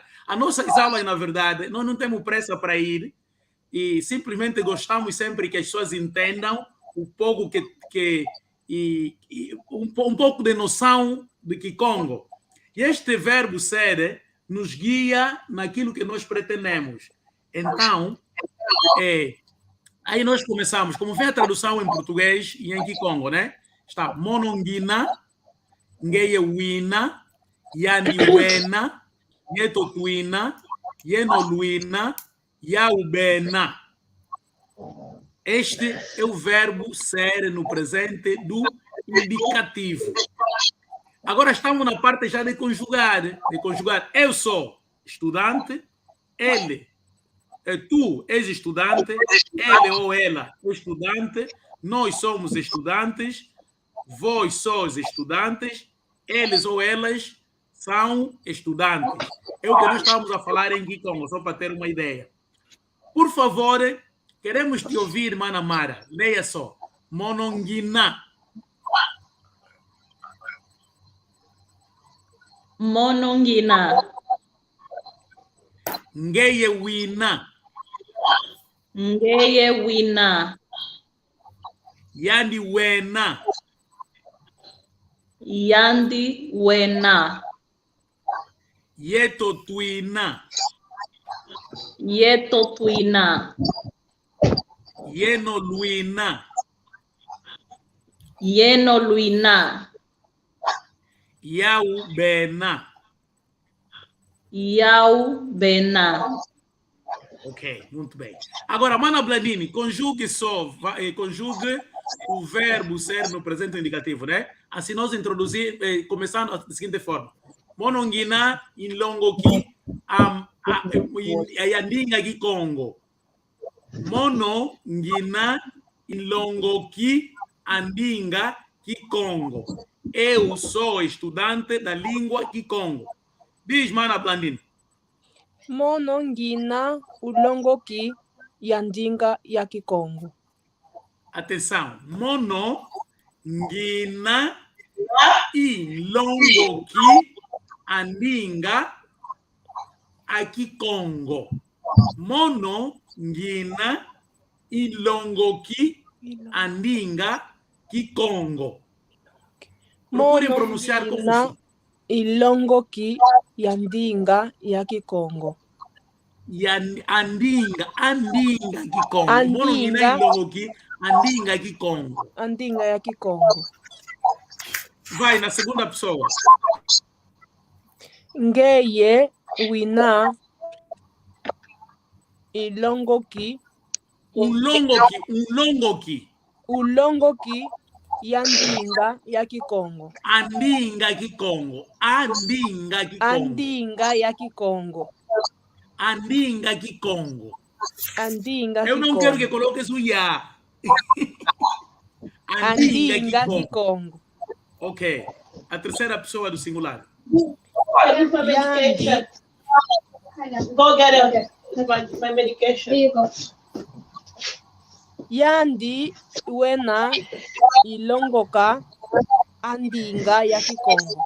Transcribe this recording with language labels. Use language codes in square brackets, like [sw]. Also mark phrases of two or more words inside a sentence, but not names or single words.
[pt] A nossa aulas, na verdade, nós não temos pressa para ir e simplesmente gostamos sempre que as pessoas entendam um pouco um pouco de noção de Kikongo. E este verbo ser nos guia naquilo que nós pretendemos. Então, aí nós começamos, como vem a tradução em português e em Kikongo, né? [kg] Está monongina, ngeyewina, yaniwena, yetotuina, yenoluina, yaubena. [pt] Este é o verbo ser no presente do indicativo. Agora estamos na parte já de conjugar. Eu sou estudante, tu és estudante, ele ou ela é estudante, nós somos estudantes, vós sois estudantes, eles ou elas são estudantes. É o que nós estamos a falar em Kikongo, só para ter uma ideia. Por favor, queremos te ouvir, Mana Mara. Leia só. [kg] Monongina. Monongina. Ngeyewina. Ngeyewina. Yandiwena. Yandiwena. Yetotuina. Yetotuina. Yenoluina. Yenoluina. Yaubena. Yaubena. [pt] Ok, muito bem. Agora, Mana Blandini, conjugue o verbo ser no presente indicativo, né? Assim nós começando da seguinte forma. [kg] Monongina inlongoki ayandinga Kikongo. Monongina inlongoki andinga Kikongo. [pt] Eu sou estudante da língua Kikongo. Diz, Mana Blandine. [kg] Mono ngina ulongoki yandinga ya Kikongo. [pt] Atenção. [kg] Mono, ngina, ilongoki, andinga, aqui Congo. Mono, ngina, ilongoki, andinga, Kikongo. [pt] Procurem pronunciar como [kg] ngina ilongoki yandinga ya Kikongo. Andinga Kikongo. Mono ngina Andinga. ilongoki, andinga Kikongo. Andinga ya Kikongo. [pt] Vai na segunda pessoa. [kg] Ngeye wina ilongoki Ulongoki. yandinga ya Kikongo. Andinga Kikongo. Andinga ya Kikongo. Andinga Kikongo. Andinga [pt] Eu não [kg] Kikongo. [pt] quero que coloques o ya. [kg] Andinga Kikongo. [pt] Ok. A terceira pessoa do singular. [kg] Yandi. [en] Go get it. My medication. Here you go. [kg] Yandi wena ilongoka andinga ya Kikongo.